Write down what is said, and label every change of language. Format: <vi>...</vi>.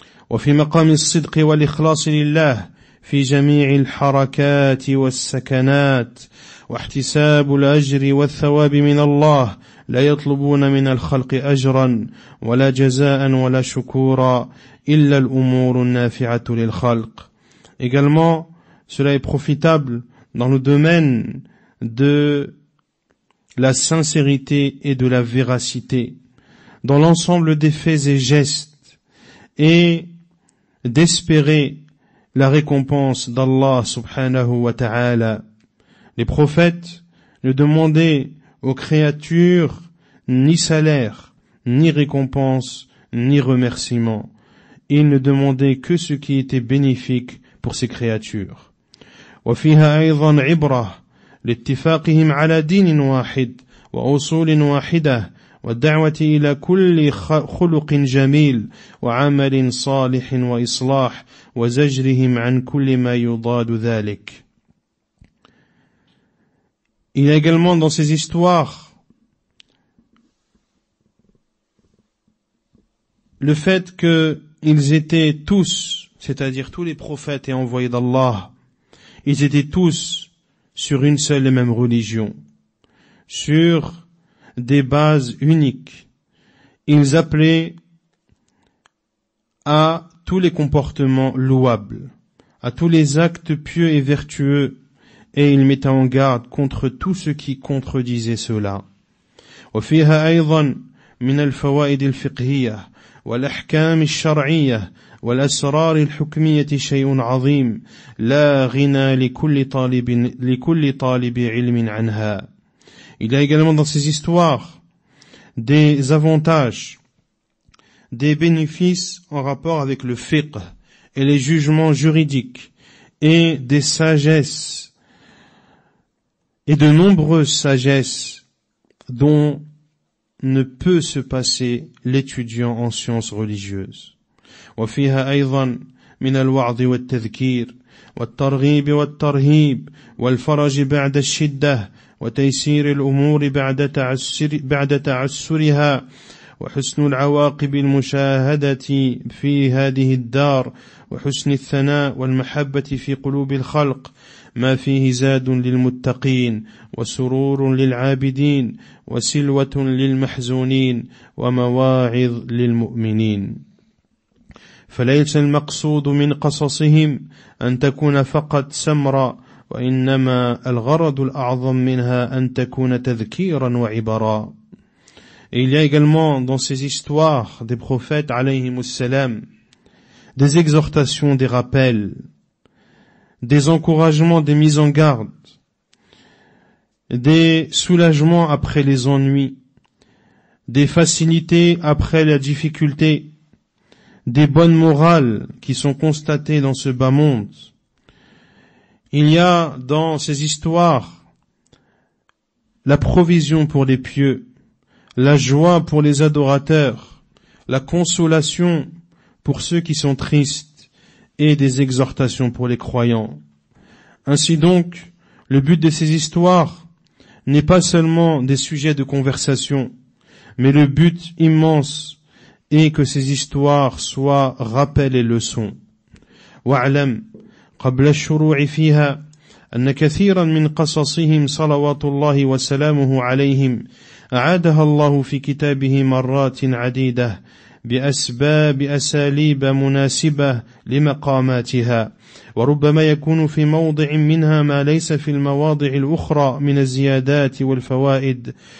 <ar>وفي مقام الصدق والإخلاص لله في جميع الحركات والسكنات واحتساب الأجر والثواب من الله لا يطلبون من الخلق أجرا ولا جزاء ولا شكورا إلا الأمور النافعة للخلق.</ar> <fr>Également, cela est profitable dans le domaine de la sincérité et de la véracité, dans l'ensemble des faits et gestes, et d'espérer la récompense d'Allah subhanahu wa ta'ala. Les prophètes ne demandaient aux créatures ni salaire, ni récompense, ni remerciement. Ils ne demandaient que ce qui était bénéfique pour ces créatures.</fr> <ar>وفيها أيضا عبرة لاتفاقهم على دين واحد وأصول واحدة والدعوة إلى كل خلق جميل وعمل صالح وإصلاح وزجرهم عن كل ما يضاد ذلك.</ar> <fr>Il y a également dans ces histoires le fait qu'ils étaient tous, c'est-à-dire tous les prophètes et envoyés d'Allah, ils étaient tous sur une seule et même religion, sur des bases uniques. Ils appelaient à tous les comportements louables, à tous les actes pieux et vertueux, et ils mettaient en garde contre tout ce qui contredisait cela.</fr> <ar>وفيها أيضا من الفوائد الفقهية والأحكام الشرعية والأسرار الحكمية شيء عظيم لا غنى لكل طالب علم عنها.</ar> <fr>Il y a également dans ces histoires des avantages, des bénéfices en rapport avec le fiqh et les jugements juridiques, et des sagesses, et de nombreuses sagesses dont ne peut se passer l'étudiant en sciences religieuses.</fr> <ar>وفيها أيضا من الوعظ والتذكير والترغيب والترهيب والفرج بعد الشدة وتيسير الأمور بعد تعسرها وحسن العواقب المشاهدة في هذه الدار وحسن الثناء والمحبة في قلوب الخلق ما فيه زاد للمتقين وسرور للعابدين وسلوة للمحزونين ومواعظ للمؤمنين. فليس المقصود من قصصهم أن تكون فقط سمرا وإنما الغرض الأعظم منها أن تكون تذكيرا وعبرا.</ar> <fr>Et il y a également dans ces histoires des prophètes alayhimus salam des exhortations, des rappels, des encouragements, des mises en garde, des soulagements après les ennuis, des facilités après la difficulté, des bonnes morales qui sont constatées dans ce bas monde. Il y a dans ces histoires la provision pour les pieux, la joie pour les adorateurs, la consolation pour ceux qui sont tristes et des exhortations pour les croyants. Ainsi donc, le but de ces histoires n'est pas seulement des sujets de conversation, mais le but immense est que ces histoires soient rappels et leçons.</fr> <ar>واعلم قبل الشروع فيها أن كثيرا من قصصهم صلوات الله وسلامه عليهم أعادها الله في كتابه مرات عديدة بأساليب مناسبة لمقاماتها، وربما يكون في موضع منها ما ليس في المواضع الأخرى من الزيادات والفوائد،</ar>